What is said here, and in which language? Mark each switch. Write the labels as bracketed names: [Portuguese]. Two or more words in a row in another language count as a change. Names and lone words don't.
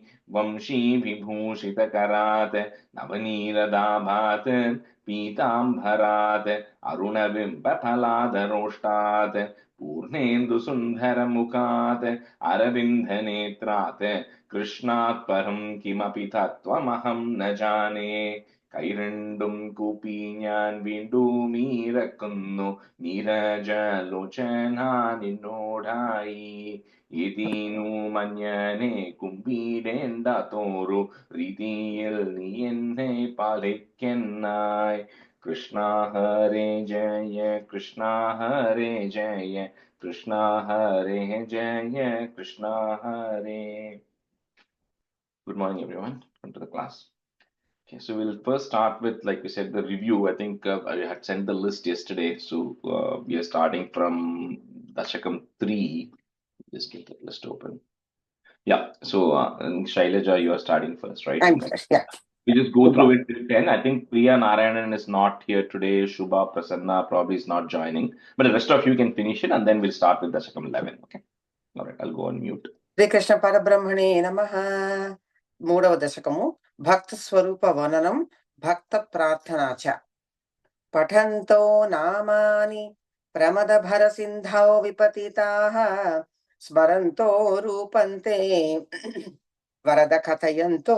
[Sanskrit] वंशीविभूषितकरात् नवनीरदाभात् पीताम्बरात् अरुणबिम्बफलादरोष्टात् पूर्णेन्दुसुन्दरमुखात् अरविन्दनेत्रात् कृष्णात् परं किमपि तत्त्वमहं न जाने। [Malayalam] കൈരണ്ടും കൂപ്പി ഞാൻ വീണ്ടും ഇറക്കുന്നു നീരജലോചന നിന്നോടായി. ഇതിനു മഞ്ഞനെ കുമ്പിടേണ്ടാത്തോരു രീതിയിൽ നീ എന്നെ പാലിക്കെന്നായി. [Sanskrit] കൃഷ്ണ ഹരേ ജയ കൃഷ്ണ ഹരേ ജയ കൃഷ്ണ ഹരേ ജയ കൃഷ്ണ ഹരേ. [English] Good morning, everyone. Welcome to the class. Okay, so we'll first start with, like we said, the review. I think I had sent the list yesterday, so we are starting from Dasakam 3. Just get that list open. Yeah, so Shailaja, you are starting first, right? Yeah. We just go through it till 10. I think Priya Narayanan is not here today. Shubha Prasanna probably is not joining, but the rest of you can finish it, and then we'll start with Dasakam 11. Okay. All right, I'll go on mute. [Sanskrit] శ్రీకృష్ణ పరబ్రహ్మణే నమః. 3వ దశకము भक्तस्वरूपवर्णनं भक्तप्रार्थना च। पठन्तो नामानि प्रमदभरसिन्धौ विपतिताः स्मरन्तो रूपन्ते वरद कथयन्तो